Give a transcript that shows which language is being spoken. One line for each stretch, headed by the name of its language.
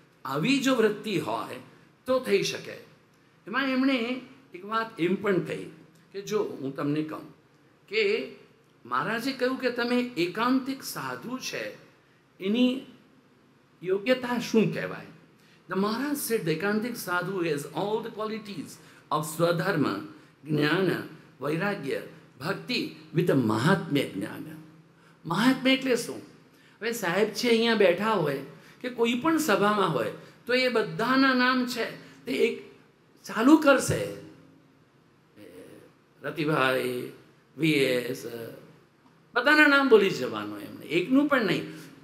Gujarati: આવી જો વૃત્તિ હોય તો થઈ શકે. એમાં એમણે એક વાત એમ પણ કહી કે જો હું તમને કહું કે મહારાજે કહ્યું કે તમે એકાંતિક સાધુ છે એની યોગ્યતા શું કહેવાય?
English: The Maharaj said the ekantik sadhu has all the qualities of
Gujarati: સ્વધર્મ, જ્ઞાન, વૈરાગ્ય, ભક્તિ
English: with a
Gujarati: મહાત્મ્ય જ્ઞાન. મહાત્મ્ય એટલે શું? હવે સાહેબ છે અહીંયા બેઠા હોય કે કોઈ પણ સભામાં હોય તો એ બધાના નામ છે તે એક ચાલુ કરશે. રતિભાઈ, વીએસ, બધાના નામ બોલી જવાનું એમને, એકનું પણ નહીં.